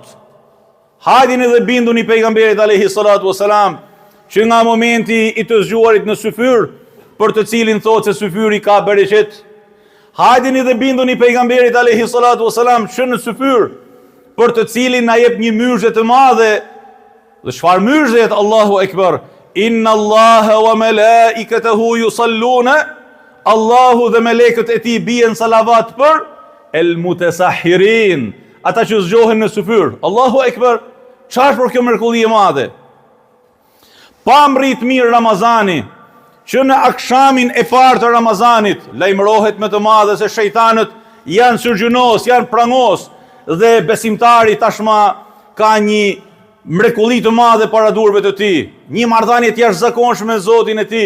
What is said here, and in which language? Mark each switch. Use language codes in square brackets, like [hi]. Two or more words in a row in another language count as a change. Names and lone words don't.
[sq] Hajdini dhe binduni pejgamberit [ar] عليه الصلاة والسلام, [sq] që nga momenti i të zgjuarit në syfyr, për të cilin thotë se syfyri ka bereqet. Hajdini dhe binduni pejgamberit [ar] عليه الصلاة والسلام [sq] që në syfyr, për të cilin na jep një myrje të madhe. Dhe çfarë myrje? Allahu Ekber. [ar] إن الله وملائكته يصلون. [sq] Allahu dhe melekët e tij bien salavat për [ar] المتسحرين, [sq] ata që zgjohen në syfyr. Allahu Ekber. Çfarë për kjo mrekulli e madhe? Pa mrit mirë Ramazani, që në akshamin e parë të Ramazanit lajmërohet me të madhe se shejtanët janë surgjunos, janë prangos, dhe besimtari tashma ka një mrekulli të madhe para durve të tij, një marrëdhënie të jashtëzakonshme me Zotin e tij.